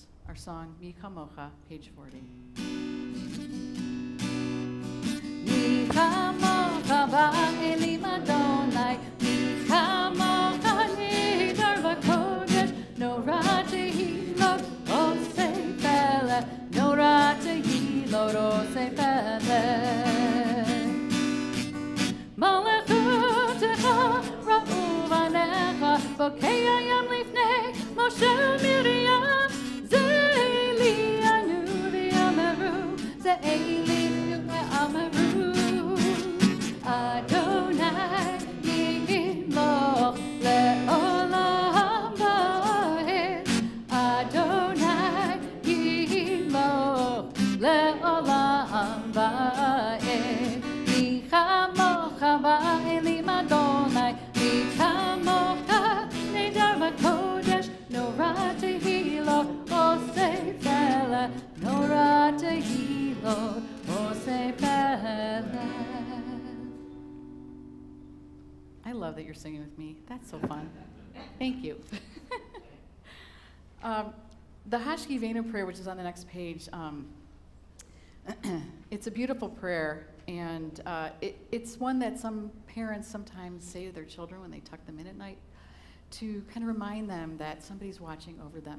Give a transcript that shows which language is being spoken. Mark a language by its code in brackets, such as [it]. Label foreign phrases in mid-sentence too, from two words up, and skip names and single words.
[en] Our song, [he] Mi Chamocha, page 40. מי כמוכה באלים אדני, מי כמוכה נאדר בקודש, נורא תהלות עושה פלא, נורא תהלות עושה פלא. מלכותך ראו בניך, בוקע הים לפני משה מרים, זה אלי ענו ואמרו, זה אלי ואמרו. אדני ימלוך לעולם ועד, אדני ימלוך לעולם ועד. מי כמוכה באלים אדני, מי כמוכה נאדר בקודש, נורא תהלות עושה פלא, נורא תהלות עושה פלא. [en] I love that you're singing with me. That's so fun. Thank you. The Hashkivenu prayer, which is on the next page, it's a beautiful prayer, and it's one that some parents sometimes say to their children when they tuck them in at night to kind of remind them that somebody's watching over them.